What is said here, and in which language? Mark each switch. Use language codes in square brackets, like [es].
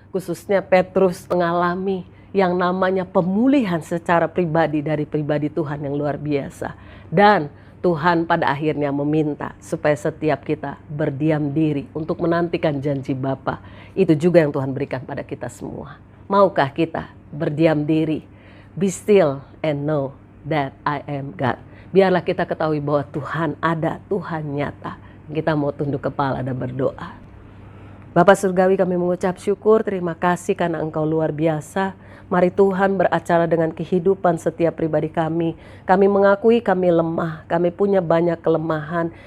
[id] Khususnya Petrus mengalami yang namanya pemulihan secara pribadi dari pribadi Tuhan yang luar biasa. Dan Tuhan pada akhirnya meminta supaya setiap kita berdiam diri untuk menantikan janji Bapa. Itu juga yang Tuhan berikan pada kita semua. Maukah kita berdiam diri? [en] Be still and know that I am God. [id] Biarlah kita ketahui bahwa Tuhan ada, Tuhan nyata. Kita mau tunduk kepala dan berdoa. Bapa Surgawi, kami mengucap syukur, terima kasih karena Engkau luar biasa. Mari Tuhan beracara dengan kehidupan setiap pribadi kami. Kami mengakui kami lemah, kami punya banyak kelemahan.